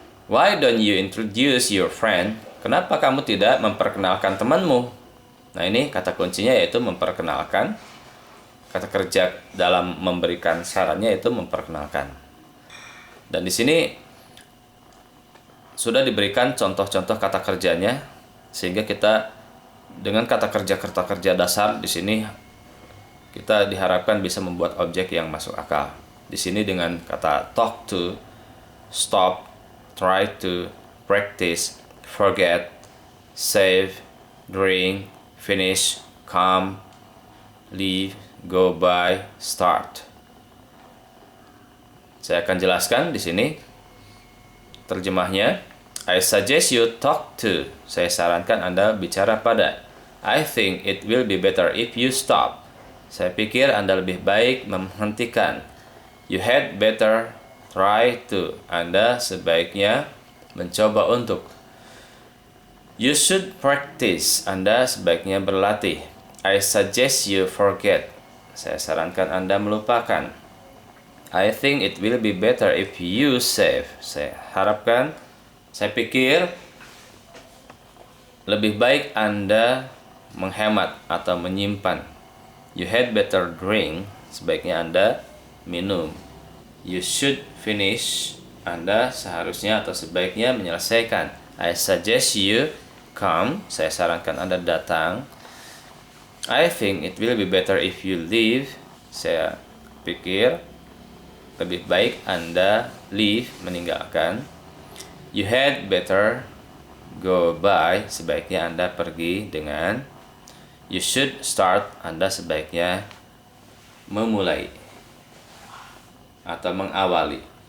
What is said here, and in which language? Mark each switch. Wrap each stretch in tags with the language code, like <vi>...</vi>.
<en>Why don't you introduce your friend?</en> <id>Kenapa kamu tidak memperkenalkan temanmu? Nah, ini kata kuncinya yaitu memperkenalkan. Kata kerja dalam memberikan sarannya itu memperkenalkan. Dan di sini sudah diberikan contoh-contoh kata kerjanya, sehingga kita dengan kata kerja dasar di sini kita diharapkan bisa membuat objek yang masuk akal. Di sini dengan kata talk to, stop, try to, practice, forget, save, drink, finish, come, leave, go by, start. Saya akan jelaskan di sini terjemahnya.</id> <en>I suggest you talk to.</en> <id>Saya sarankan Anda bicara pada.</id> <en>I think it will be better if you stop.</en> <id>Saya pikir Anda lebih baik menghentikan.</id> <en>You had better try to.</en> <id>Anda sebaiknya mencoba untuk.</id> <en>You should practice.</en> <id>Anda sebaiknya berlatih.</id> <en>I suggest you forget.</en> <id>Saya sarankan Anda melupakan.</id> <en>I think it will be better if you save.</en> <id>Saya pikir lebih baik Anda menghemat atau menyimpan.</id> <en>You had better drink.</en> <id>Sebaiknya Anda minum.</id> <en>You should finish.</en> <id>Anda seharusnya atau sebaiknya menyelesaikan.</id> <en>I suggest you come.</en> <id>Saya sarankan Anda datang.</id> <en>I think it will be better if you leave.</en> <id>Saya pikir lebih baik Anda leave, meninggalkan.</id> <en>You had better go by.</en> <id>Sebaiknya Anda pergi dengan.</id> <en>You should start.</en> <id>Anda sebaiknya memulai atau mengawali.</id>